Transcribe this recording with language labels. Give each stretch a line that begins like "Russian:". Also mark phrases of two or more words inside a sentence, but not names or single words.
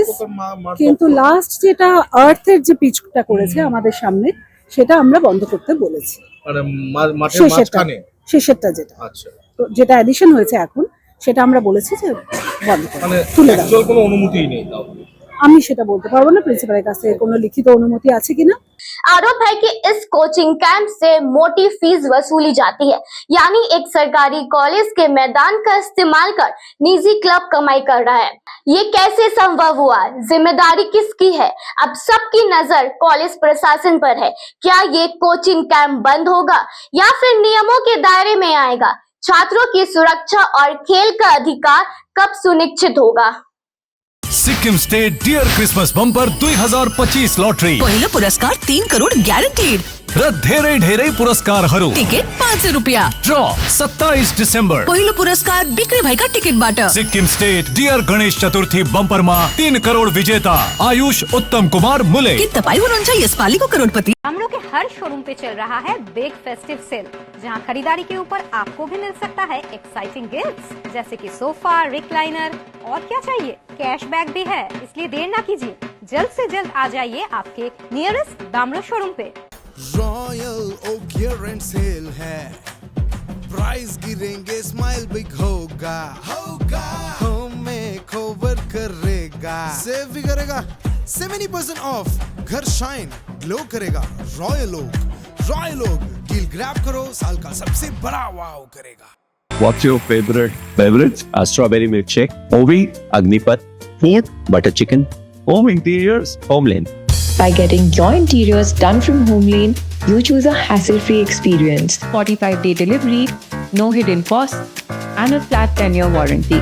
Bangla: কিন্তু লাস্ট যেটা আর্থের যে পিচটা করেছে আমাদের সামনে, সেটা আমরা বন্ধ করতে বলেছি। শেষেরটা যেটা যেটা অ্যাডিশন হয়েছে এখন, সেটা আমরা বলেছি যে বন্ধ করতে, তুলে দাও। কোনো অনুমতি নেই, আমি সেটা বলতে পারবো না প্রিন্সিপালের কাছে কোনো লিখিত অনুমতি আছে কিনা।
Hindi: आरोप है कि इस कोचिंग कैंप से मोटी फीस वसूली जाती है, यानी एक सरकारी कॉलेज के मैदान का इस्तेमाल कर निजी क्लब कमाई कर रहा है। ये कैसे संभव हुआ, जिम्मेदारी किसकी है? अब सबकी नजर कॉलेज प्रशासन पर है। क्या ये कोचिंग कैंप बंद होगा या फिर नियमों के दायरे में आएगा? छात्रों की सुरक्षा और खेल का अधिकार कब सुनिश्चित होगा?
Nepali: सिक्किम स्टेट डियर क्रिसमस बम्पर 2025 लॉटरी, पहिलो पुरस्कार 3 करोड ग्यारेन्टीड र धेरै धेरै पुरस्कारहरू। टिकट 500 रुपियाँ। ड्र 27 डिसेम्बर। पहिलो पुरस्कार बिक्री भएका टिकटबाट। सिक्किम स्टेट डियर गणेश चतुर्थी बम्परमा 3 करोड विजेता आयुष उत्तम कुमार मुले। के तपाईँ हुनुहुन्छ यसपालिको करोडपति?
Hindi: हमलोग के हर शोरूम पे चल रहा है
English: big festive sale,
Hindi: जहां खरीदारी के ऊपर आपको भी मिल सकता है
English: exciting gifts,
Hindi: जैसे कि सोफा, रिक्लाइनर, और क्या चाहिए, कैशबैक भी है। इसलिए देर ना कीजिए, जल्द से जल्द आ जाइए आपके नियरेस्ट दामलो शोरूम पे। रॉयल ओक
English: year end sale
Hindi: है, प्राइस गिरेंगे,
English: smile big
Hindi: होगा, हमें कवर करेगा, सेव भी करेगा, 70% ऑफ, घर
English: shine glow
Hindi: करेगा। रॉयल ओक
English: deal grab
Hindi: करो, साल का सबसे बड़ा वाव करेगा।
English: What's your favorite beverage? A strawberry milkshake. Ovi, Agnipath. Food, butter chicken. Home interiors, Homelane. By getting your interiors done from Homelane, you choose a hassle-free experience. 45-day delivery, no hidden costs, and a flat 10-year warranty.